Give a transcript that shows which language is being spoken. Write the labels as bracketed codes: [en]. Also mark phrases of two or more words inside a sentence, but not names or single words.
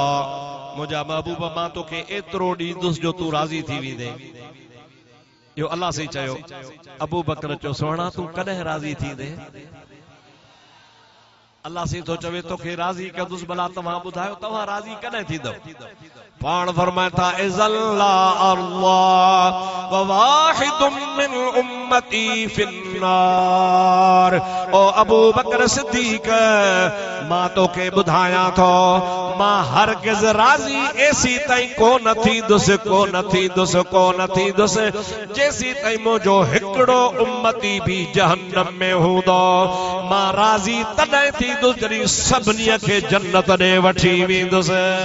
[sd] मुझा महबूब मां तोखे एतिरो ॾींदुसि जो तू राज़ी थी वेंदे। इहो अल्लाह से चयो। अबू बकर चयो सोहणा तू कॾहिं राज़ी थींदे? अल्लाह से तो चवे तोखे राज़ी कंदुसि, भला तव्हां ॿुधायो तव्हां राज़ी कॾहिं थींदव? पाण फरमाए था [ar] إذاً لا الله وواحد من أمتي في النار. [sd] ओ अबू बकर सिद्दीक, मां तोखे ॿुधायां थो, मां हरगिज़ राज़ी एसी ताईं कोन थींदुसि जेसी ताईं मुंहिंजो हिकिड़ो उम्मती भी जहन्नम में हूंदो। मां राज़ी तॾहिं थींदुसि जॾहिं सभिनी खे जन्नत ॾे वठी वेंदुसि।